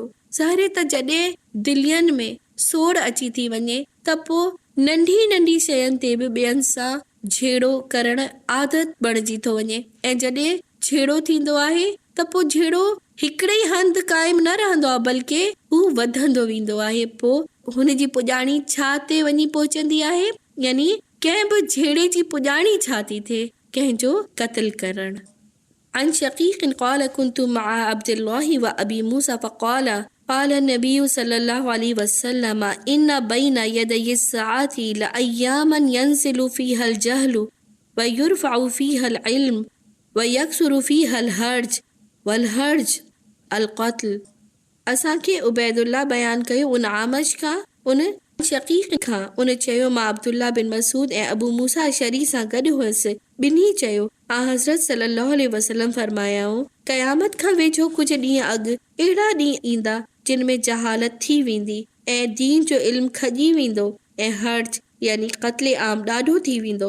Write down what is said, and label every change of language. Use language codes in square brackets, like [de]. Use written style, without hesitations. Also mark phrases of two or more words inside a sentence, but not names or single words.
[sd] ज़ाहिर त जॾहिं दिलियनि में सोड़ अची थी वञे त पोइ नंढी नंढी शयुनि ते बि ॿियनि सां झेड़ो करण आदत बणिजी थो वञे, ऐं जॾहिं झेड़ो थींदो आहे त पोइ झेड़ो हिकिड़े ई हंधि क़ाइमु न रहंदो आहे, बल्कि हू वधंदो वेंदो आहे। पोइ हुनजी पुॼाणी छा ते वञी पहुचंदी आहे, यानी कंहिं बि झेड़े जी पुॼाणी छा थी थिए, कंहिंजो क़त्ल करणु। [ar] عن شقيق قال كنت مع عبد الله وأبي موسى قال النبي صلى الله عليه وسلم إن بين يدي الساعات لأياما ينزل فيها الجهل ويرفع فيها العلم ويكثر فيها الهرج والهرج القتل। [sd] असांखे उबैदुल्ला बयान कयो उन आमश खां, उन शकीक खां। उन चयो, मां अब्दुल्ला बिन मसूद ऐं अबू मूसा अशरी सां गॾु हुअसि। ॿिन्ही चयो, हज़रत सल्लल्लाहु अलैहि वसल्लम फरमायाऊं, क़यामत खां वेझो कुझु ॾींहं अॻु अहिड़ा ॾींहं ईंदा जिन में जहालत थी वेंदी ऐं दीन जो इल्मु खजी वेंदो ऐं हर्ज यानी क़त्ल आम ॾाढो थी वेंदो।